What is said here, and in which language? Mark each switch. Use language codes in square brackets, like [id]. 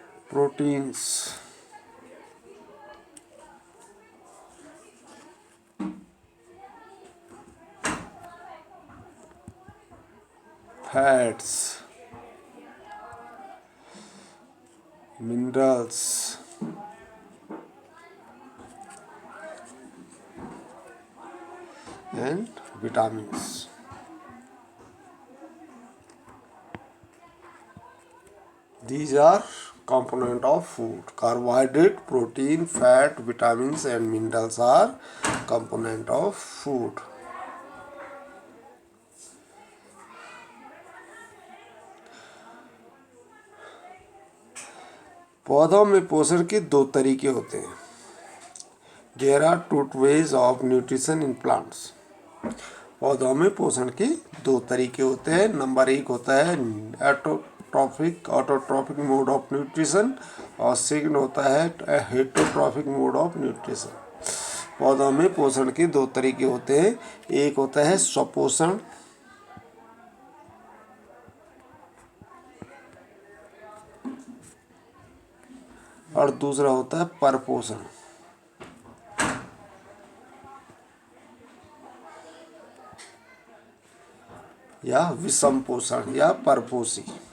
[en] Proteins, fats, minerals, and vitamins. These are component of food. Carbohydrate, protein, fat, vitamins and minerals are component of food. [hi] पौधों में पोषण के दो तरीके होते हैं। [en] There are two ways of nutrition in plants. [hi] पौधों में पोषण के दो तरीके होते हैं। नंबर 1 होता है ऑटोट्रॉपिक मोड ऑफ न्यूट्रिशन और सेकंड होता है हेटरोट्रॉपिक मोड ऑफ न्यूट्रिशन। पौधों में पोषण के दो तरीके होते हैं। एक होता है स्वपोषण और दूसरा होता है परपोषण या विषम पोषण या परपोषी।